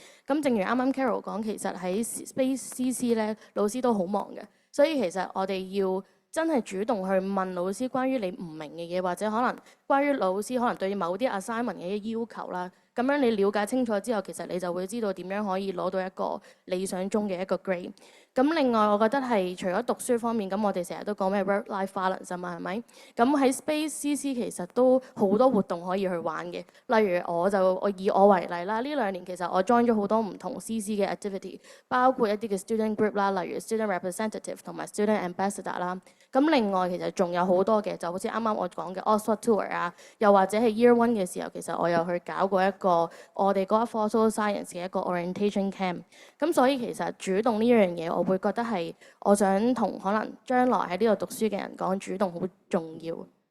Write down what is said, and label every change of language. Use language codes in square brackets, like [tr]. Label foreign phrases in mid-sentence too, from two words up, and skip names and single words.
[yue] 咁正如啱啱 Carol 講，其實喺 Space CC 咧，老師都好忙嘅，所以其實我哋要真係主動去問老師關於你唔明嘅嘢，或者可能關於老師可能對某啲 assignment 嘅要求啦。咁樣你了解清楚之後，其實你就會知道點樣可以攞到一個理想中嘅一個 grade。咁另外，我覺得係除咗讀書方面，咁我哋成日都講咩 [en] work-life balance [yue] 啊嘛，係咪？咁喺 Space CC 其實都好多活動可以去玩嘅。例如我以我為例啦，呢2年其實我 join 咗好多唔同 CC 嘅 activity， 包括一啲嘅 [en] student group [yue] 啦，例如 [en] student representative [yue] 同埋 [en] student ambassador [yue] 啦。咁另外其實仲有好多嘅，就好似啱啱我講嘅 Oxford Tour 啊，又或者係 Year One 嘅時候，其實我有去搞過一個我哋嗰一科 Social Science 嘅一個 [en] orientation camp。 [yue] 咁所以其實主動呢樣嘢，我會覺得係我想同可能將來喺呢度讀書嘅人講，主動好重要。